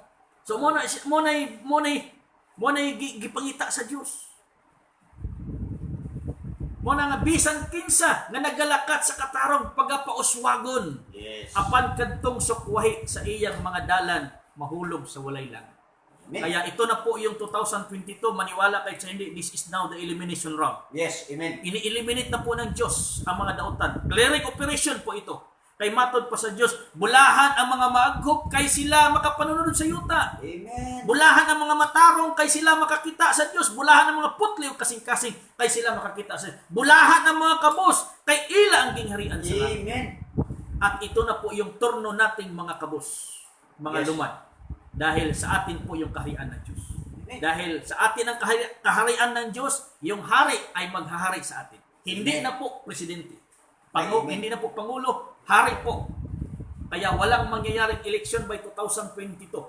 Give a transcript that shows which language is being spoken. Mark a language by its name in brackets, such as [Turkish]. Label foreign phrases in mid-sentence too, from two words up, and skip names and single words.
[Cebuano] So mo na gipangita sa Dios. Mo na nga bisan kinsa nga nagalakat sa katarong pagapauswagon, Yes. apan kadtong sukwahi sa iyang mga dalan mahulog sa walay lang. Amen. [Filipino] Kaya ito na po yung 2022, maniwala kayo sa hindi, [English] this is now the elimination round. [Filipino] Yes. Amen. Ini-eliminate na po ng Diyos ang mga daotan. [English] Clearing operation [Filipino] po ito. [Cebuano] Kay matod pa sa Diyos, bulahan ang mga maaghop kay sila makapanunod sa yuta. Amen. Bulahan ang mga matarong kay sila makakita sa Diyos. Bulahan ang mga putliw kasing-kasing kay sila makakita sa Diyos. Bulahan ang mga kabos kay ila ang gingharian sa langit. Amen. [Filipino] At ito na po yung turno nating mga kabos, mga Yes. lumad. Dahil sa atin po yung kaharian ng Diyos. Amen. Dahil sa atin ang kaharian ng Diyos, yung hari ay maghahari sa atin. Hindi Amen. na po presidente. Amen. Hindi na po pangulo, hari po. Kaya walang mangyayaring [English] election by [Filipino] 2022.